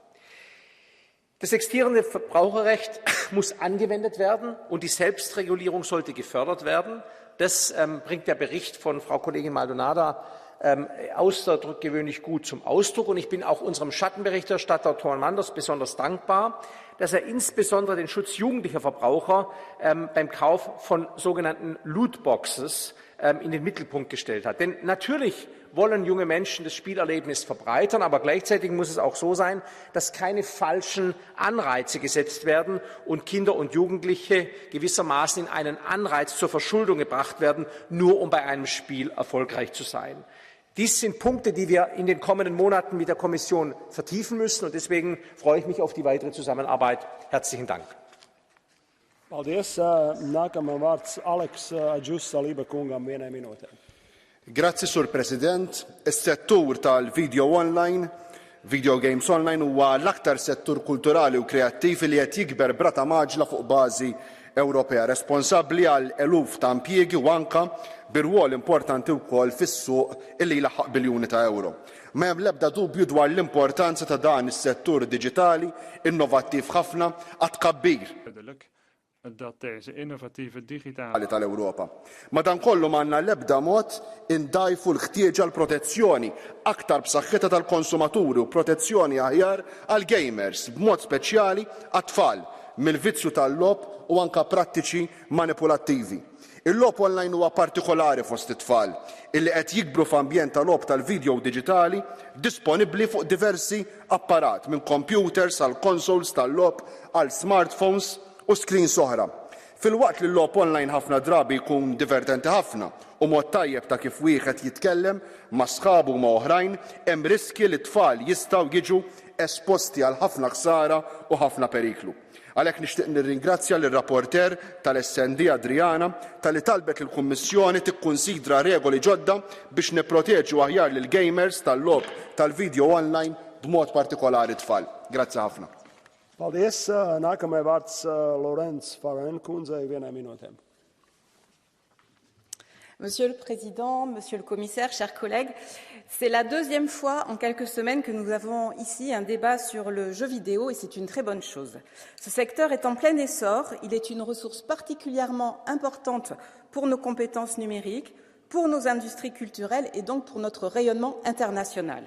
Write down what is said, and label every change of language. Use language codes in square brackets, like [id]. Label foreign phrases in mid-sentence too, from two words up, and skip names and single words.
[de] Das existierende Verbraucherrecht muss angewendet werden und die Selbstregulierung sollte gefördert werden. Das bringt der Bericht von Frau Kollegin Maldonado außergewöhnlich gut zum Ausdruck. Und ich bin auch unserem Schattenberichterstatter Thorn Manders besonders dankbar, dass er insbesondere den Schutz jugendlicher Verbraucher beim Kauf von sogenannten Lootboxes in den Mittelpunkt gestellt hat. Denn natürlich wollen junge Menschen das Spielerlebnis verbreitern, aber gleichzeitig muss es auch so sein, dass keine falschen Anreize gesetzt werden und Kinder und Jugendliche gewissermaßen in einen Anreiz zur Verschuldung gebracht werden, nur um bei einem Spiel erfolgreich zu sein. Dies sind Punkte, die wir in den kommenden Monaten mit der Kommission vertiefen müssen, und deswegen freue ich mich auf die weitere Zusammenarbeit. Herzlichen Dank. [lv] Paldies. Nākamajam vārds Aleks Aģus-Saliba kungam vienai minūtē. [mt] Grazzi, Sur President. Is-settur tal-video online, [en] video games online, [mt] huwa l-aktar settur kulturali u kreattiv li qed jikber brata maġla fuq bażi Ewropea, responsabbli għal eluf ta' impjiegi u anke birwol importanti wkoll fis-suq illi jlaħħaq biljuni ta' euro. Ma hemm l-ebda dubju dwar l-importanza ta' dan is-settur diġitali innovattiv ħafna għad tkabbir [nl] dat deze innovatieve digitale [mt] tal-Ewropa. Madankollu m'għandna l-ebda mod indajfu l-ħtieġa l-protezzjoni aktar b'saħħitha tal-konsumaturi u protezzjoni aħjar għal gamers b'mod speċjali għat-tfal mill-vizzju tal-logħob u anke prattiċi manipulattivi. Il-logħob online huwa partikolari fost it-tfal illi qed jikbru f'ambjent tal-logħob tal-video diġitali disponibbli fuq diversi apparat minn computers għal consoles tal-logħob għal smartphones u screens oħra. Fil-waqt li l-logħob online ħafna drabi jkun divertenti ħafna u mod tajjeb ta' kif wieħed jitkellem ma' sħabu u ma' oħrajn, hemm riski li t-tfal jistgħu jiġu esposti għal ħafna ħsara u ħafna periklu. Għalhekk nixtieq nirringrazzja lir-rapporter tal-SND Adriana talli talbet lill-Kummissjoni tikkunsidra regoli ġodda biex nipproteġu aħjar lil gamers tal-logħob tal-video online b'mod partikolari tfal. Grazie ħafna. [lv] Paldies. Nākamais vārds Lorenz Faran kundzei 1 minūtē. [fr] Monsieur le Président, Monsieur le Commissaire, chers collègues, c'est la deuxième fois en quelques semaines que nous avons ici un débat sur le jeu vidéo et c'est une très bonne chose. Ce secteur est en plein essor, il est une ressource particulièrement importante pour nos compétences numériques, pour nos industries culturelles et donc pour notre rayonnement international.